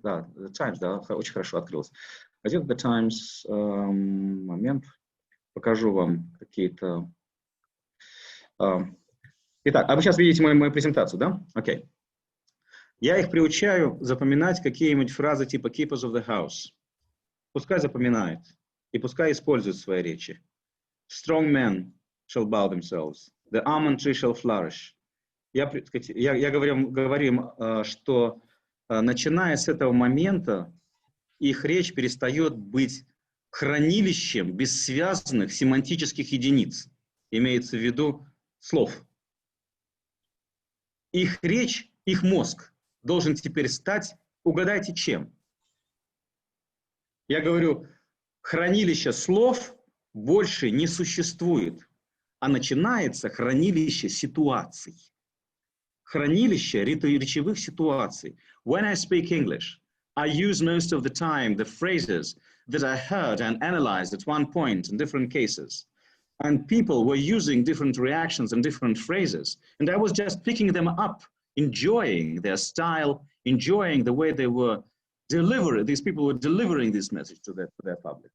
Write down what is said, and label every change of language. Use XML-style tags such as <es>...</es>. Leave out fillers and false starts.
<ru>Да, The Times, да, очень хорошо открылась. Газета The Times, момент, покажу вам какие-то... Итак, а вы сейчас видите мою презентацию, да? Окей. Я их приучаю запоминать какие-нибудь фразы типа</ru> <en>keepers of the house.</en> <ru>Пускай запоминают и пускай используют в своей речи.</ru> <en>Strong men shall bow themselves. The almond tree shall flourish.</en> <ru>Я говорю им, что начиная с этого момента их речь перестает быть хранилищем бессвязных семантических единиц. Имеется в виду слов. Их речь, их мозг должен теперь стать, угадайте, чем? Я говорю, хранилище слов больше не существует, а начинается хранилище ситуаций. Хранилище речевых ситуаций.</ru> <en>When I speak English, I use most of the time the phrases that I heard and analyzed at one point in different cases. And people were using different reactions and different phrases. And I was just picking them up, enjoying their style, enjoying the way they were delivering, these people were delivering this message to their public.</en>